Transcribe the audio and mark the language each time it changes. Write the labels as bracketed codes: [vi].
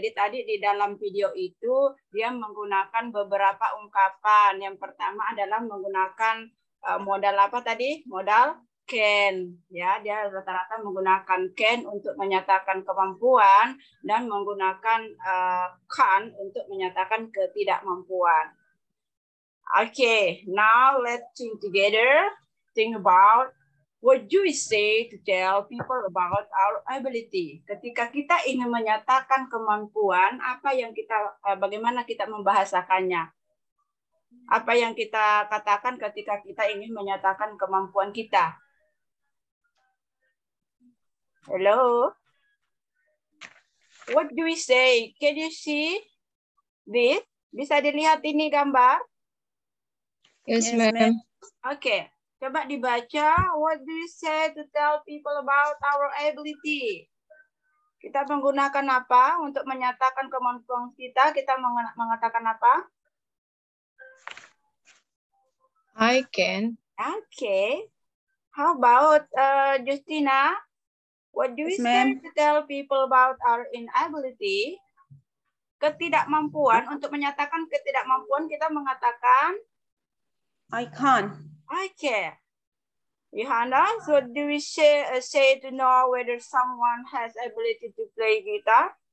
[id] Jadi tadi di dalam video itu dia menggunakan beberapa ungkapan. Yang pertama adalah menggunakan modal apa tadi? Modal can. Ya, dia rata-rata menggunakan can untuk menyatakan kemampuan dan menggunakan can untuk menyatakan ketidakmampuan. [en] Okay, now let's think together. Think about what do we say to tell people about our ability. [id] Ketika kita ingin menyatakan kemampuan, bagaimana kita membahasakannya? Apa yang kita katakan ketika kita ingin menyatakan kemampuan kita? [en] Hello? What do we say? Can you see this? [id] Bisa dilihat ini gambar? [en] Yes, ma'am. Okay. [id] Coba dibaca, [en] what do you say to tell people about our ability? [id] Kita menggunakan apa untuk menyatakan kemampuan kita? Kita mengatakan apa? [en] I can. Okay. How about Justina? What do you say to tell people about our inability? [id] Ketidakmampuan, untuk menyatakan ketidakmampuan kita mengatakan [en] I can't. Okay. Johanna, so do we say to know whether someone has ability to play guitar?